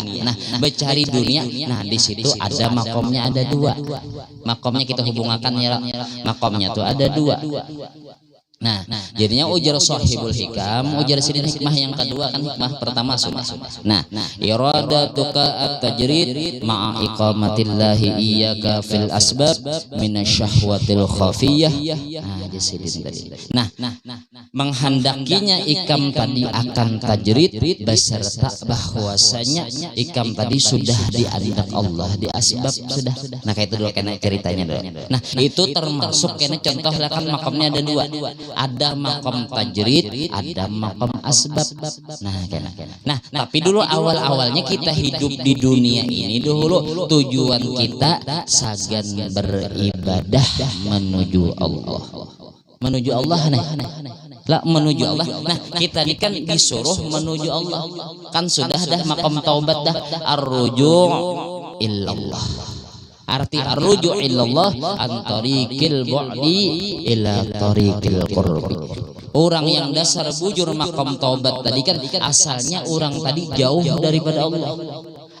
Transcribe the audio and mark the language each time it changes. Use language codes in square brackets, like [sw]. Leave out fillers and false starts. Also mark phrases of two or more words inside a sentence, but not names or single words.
[id] Nah mencari dunia. Nah di situ ada makomnya ada dua. Makomnya kita hubungkan ya. Makomnya tuh ada dua. [bjn] Nah, jadinya ujar sahibul hikam, ujar sidin hikmah yang kedua kan hikmah pertama sunnah. [ar] Nah, إرادتك التجريد مع إقامة الله إياك في الأسباب من الشهوة الخفية. [bjn] Nah, di sidin tadi. Nah, menghendakinya ikam tadi akan tajrid beserta bahwasanya ikam tadi sudah diandak Allah di asbab sudah. Nah, kayak itu dulu kena ceritanya dulu. Nah, itu termasuk kena contoh lah kan makamnya ada dua. [id] Ada makom tajrid, ada makom asbab. [bjn] Nah, tapi dulu awalnya kita hidup di dunia ini dulu tujuan kita sagan beribadah menuju Allah. [id] Menuju Allah nih. Lah menuju Allah. Nah, kita ini kan disuruh menuju Allah. [bjn] Kan sudah dah makom taubat dah [ar] الرجوع إلى الله. Arti الرجوع إلى الله عن طريق البعد إلى طريق القرب. [bjn] Orang yang dasar bujur makom taubat tadi kan asalnya orang tadi jauh daripada Allah.